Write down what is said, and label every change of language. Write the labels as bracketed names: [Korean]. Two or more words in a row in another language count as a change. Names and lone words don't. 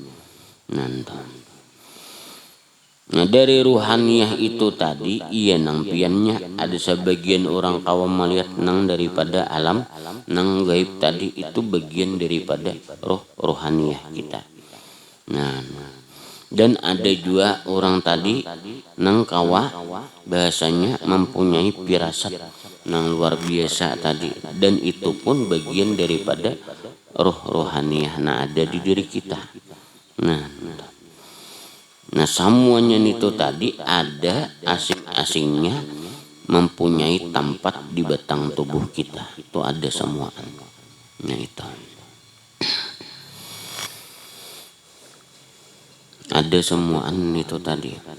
[Banjar] Nah, dari ruhaniyah itu tadi iya nang piannya ada sebagian orang kaum melihat nang daripada alam nang gaib tadi itu bagian daripada rohaniyah kita. Nah, dan ada juga orang tadi nang kawa bahasanya mempunyai firasat nang luar biasa tadi, dan itu pun bagian daripada rohaniyah nah ada di diri kita. Nah, semuanya itu tadi ada asing-asingnya mempunyai tempat di batang tubuh kita. Itu ada semua. Nah, itu. Ada semua itu tadi.